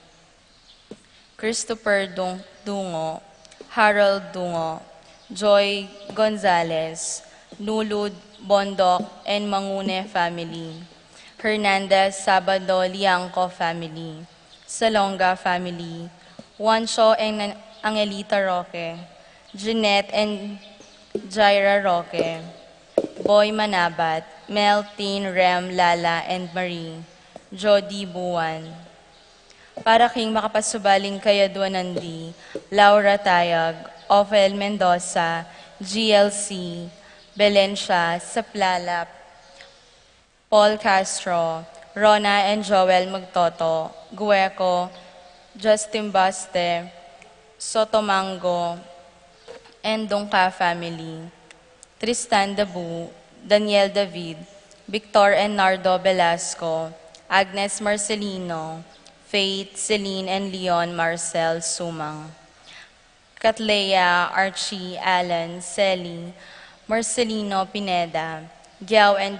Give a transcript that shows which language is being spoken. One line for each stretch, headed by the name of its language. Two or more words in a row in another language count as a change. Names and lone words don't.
English: Christopher Dungo, Harold Dungo, Joy Gonzalez, Nulud Bondok and Mangune family, Hernandez Sabado Liangco family, Salonga family, Juancho and Angelita Roque, Jeanette and Jaira Roque, Boy Manabat, Mel, Tin, Rem, Lala, and Marie, Jody Buwan.
Pampanga: Para king makapasubaling kayadwanandi, Laura Tayag,
English: Ophel Mendoza, GLC, Belencia, Saplalap, Paul Castro, Rona and Joel Magtoto, Gueco, Justin Baste, Sotomango, and Dongka family, Tristan Dabu, Daniel David, Victor and Nardo Velasco, Agnes Marcelino, Faith, Celine, and Leon Marcel Sumang, Catlea, Archie, Alan, Selly, Marcelino Pineda, Giao and